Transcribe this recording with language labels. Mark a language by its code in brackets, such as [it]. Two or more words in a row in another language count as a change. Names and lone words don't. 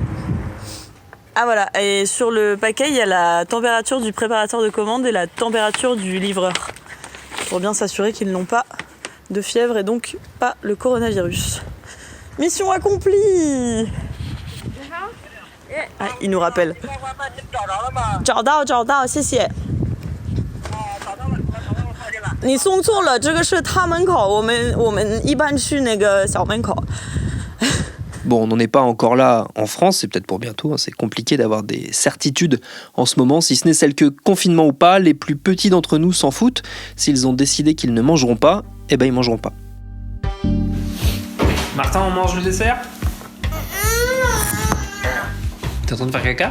[fr] Ah voilà, et sur le paquet, il y a la température du préparateur de commande et la température du livreur. Pour bien s'assurer qu'ils n'ont pas de fièvre et donc pas le coronavirus. Mission accomplie! Ah, il nous rappelle. [zh] 找到，谢谢。你送错了，这个是他门口，我们一般去那个小门口。 [fr] Bon, on n'en est pas encore là en France, c'est peut-être pour bientôt, hein, c'est compliqué d'avoir des certitudes en ce moment, si ce n'est celle que, confinement ou pas, les plus petits d'entre nous s'en foutent. S'ils ont décidé qu'ils ne mangeront pas, eh ben ils mangeront pas. Martin, on mange le dessert? T'es en train de faire caca?